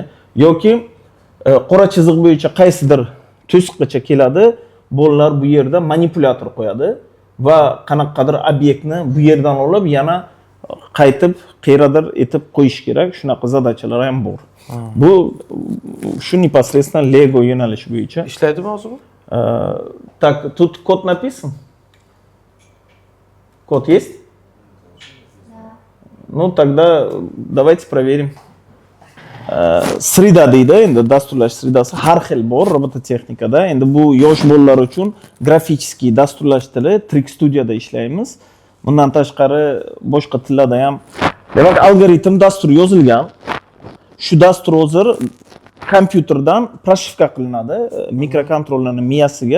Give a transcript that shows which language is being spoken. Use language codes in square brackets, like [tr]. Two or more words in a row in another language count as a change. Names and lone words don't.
[uz] Yoki qora chiziq bo'yicha qaysidir to'siqgacha keladi, bolalar bu yerda manipulyator qo'yadi va qanaqadir obyektni bu yerdan olib yana qaytib qayerdir etib qo'yish kerak. Shunaqa zadachalar ham bor. Bu shu непосредственно Lego yo'nalishi bo'yicha Ishlaydimi hozir bu? [ru] Так, тут код написан? Код есть? Ну, тогда давайте проверим. [uz] Srida deydi, endi dasturlash sridasi har xil bor robototexnikada. Endi bu yosh bolalar uchun grafический dasturlash tili Trick Studio'da ishlaymiz. Bundan tashqari boshqa tillarda ham. Demak, algoritm dastur yozilgan. Shu dastur hozir kompyuterdan proshifka qilinadi mikrokontrollerning miyasiga.